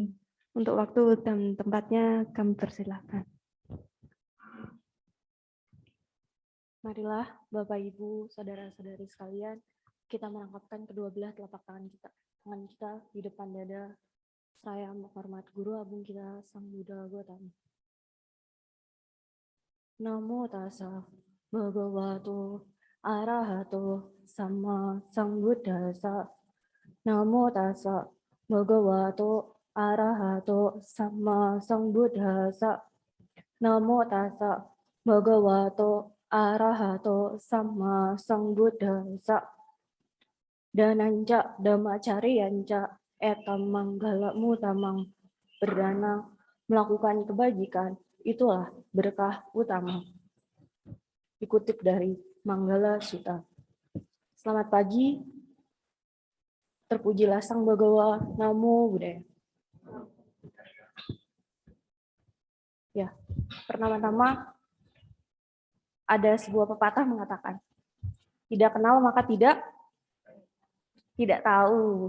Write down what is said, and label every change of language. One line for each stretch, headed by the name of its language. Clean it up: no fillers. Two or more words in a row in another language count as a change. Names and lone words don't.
Indonesian: Untuk waktu dan tempatnya kami persilahkan. Marilah Bapak Ibu, saudara-saudari sekalian, kita merangkapkan kedua belah telapak tangan kita di depan dada, saya menghormat Guru Agung kita, Sang Buddha Gautama.
Pali: Namo tassa bhagavato arahato sama sambuddhassa. Namo tassa bhagavato arahato sama sambuddhassa. Namo tassa bhagavato arahato sama sambuddhassa. Dananca dhamacariyanca etam manggala mutamang.
Indonesian: Berdana melakukan kebajikan, itulah berkah utama. Dikutip dari Manggala Sutta. Selamat pagi. Terpujilah Sang Bhagawa,
Pali: Namo Buddhaya.
Indonesian: Ya, pertama-tama ada sebuah pepatah mengatakan, tidak kenal maka tidak tahu.